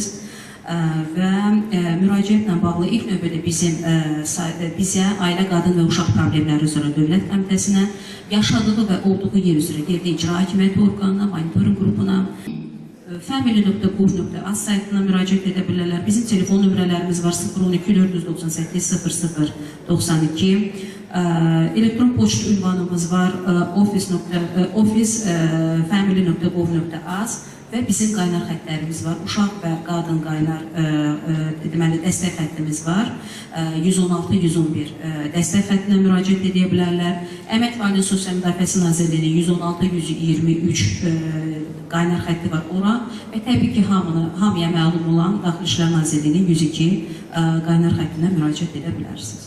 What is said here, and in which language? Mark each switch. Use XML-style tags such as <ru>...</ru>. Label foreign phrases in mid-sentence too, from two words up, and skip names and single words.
<az>Və müraciətlə bağlı ilk növbədə bizə Ailə, Qadın və Uşaq Problemləri üzrə Dövlət Komitəsinə, yaşadığı və olduğu yer üzrə yerli icra hakimiyyəti orqanına, monitoring qrupuna, family.gov.az saytına müraciət edə bilərlər. Bizim telefon nömrələrimiz var 012-498-0092. Elektron poçt ünvanımız var office.family.gov.az və bizim qaynar xəttlərimiz var. Uşaq və qadın qaynar deməli dəstək xəttimiz var. 116-111 dəstək xəttinə müraciət edə bilərlər. Əmək və Ailə Sosial Müdafiəsi Nazirliyinin 116-123 qaynar xətti var ora və təbii ki, hamıya məlum olan Daxili İşlər Nazirliyinin 102 qaynar xəttinə müraciət edə bilərsiniz.</az>